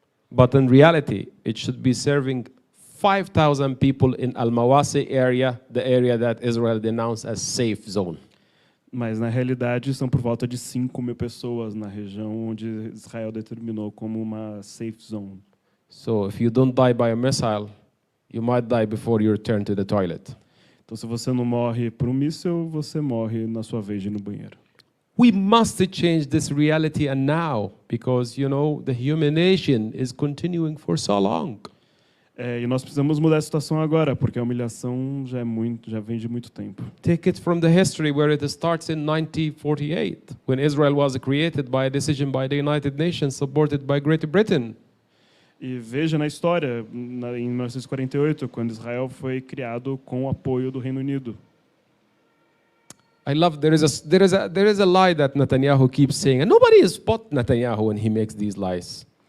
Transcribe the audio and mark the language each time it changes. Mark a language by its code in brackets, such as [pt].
[en] But in reality, it should be serving 5,000 people in Al-Mawasi area, the area that Israel denounced as safe zone. [pt] Mas, na realidade, são por volta de 5.000 pessoas na região onde Israel determinou como uma [en] safe zone. So if you don't die by a missile, you might die before you return to the toilet. [pt] Então, se você não morre por míssil, você morre na sua vez de ir no banheiro. [en] We must change this reality and now, because, you know, the humiliation is continuing for so long. [pt] E nós precisamos mudar a situação agora, porque a humilhação já vem de muito tempo. [en] Take it from the history where it starts in 1948, when Israel was created by a decision by the United Nations, supported by Great Britain. [pt] E veja na história, em 1948, quando Israel foi criado com o apoio do Reino Unido. [en] I love there is a lie that Netanyahu keeps saying, and nobody spot Netanyahu when he makes these lies.